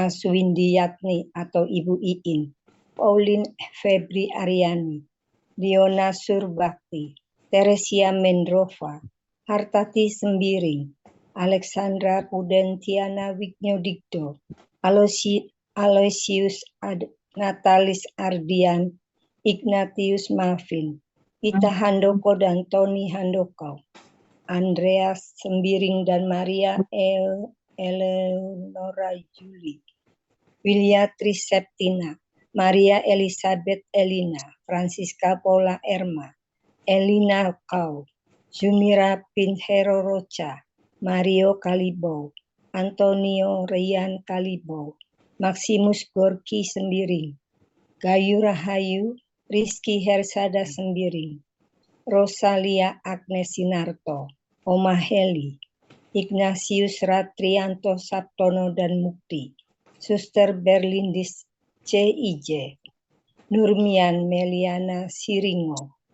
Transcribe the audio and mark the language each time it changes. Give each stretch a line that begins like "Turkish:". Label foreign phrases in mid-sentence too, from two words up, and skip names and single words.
Indonesian: Suwindiyatni atau Ibu Iin, Pauline Febri Aryani, Diona Surbakti, Teresia Mendrova, Hartati Sembiring, Alexandra Pudentiana Wignodikdo, Aloysius Natalis Ardian, Ignatius Mafin, Ita Handoko dan Tony Handoko, Andreas Sembiring dan Maria Eleonora Juli, Wilia Triseptina, Maria Elizabeth Elina, Francisca Paula Erma, Elina Kau, Zumira Pinheiro Rocha, Mario Kalibau, Antonio Rian Kalibau, Maximus Gorki Sembiring, Gayu Rahayu, Rizky Hersada Sembiring, Rosalia Agnes Sinarto, Oma Heli, Ignatius Ratrianto Sabtono dan Mukti, Suster Berlindis C.I.J., Nurmian Meliana Siringo.